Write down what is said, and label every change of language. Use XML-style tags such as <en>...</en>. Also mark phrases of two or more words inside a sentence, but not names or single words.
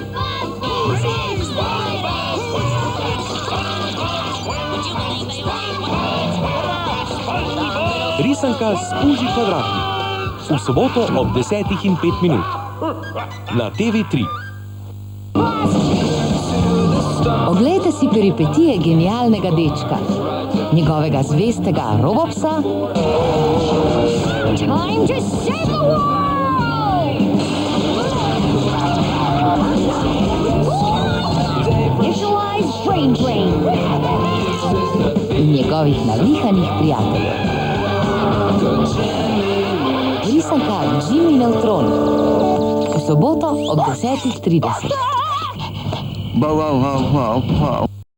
<sl>Risanka Spuži Kvadratnik. V soboto ob 10:05 na TV3. Oglejte si peripetije genialnega dečka, njegovega zvestega robopsa.</sl> <en>Time to save the world! Visualize brain drain.</en> <sl>In njegovih navihanih prijateljev. Risanka Jimmy Neutron. V soboto ob 10:30.</sl>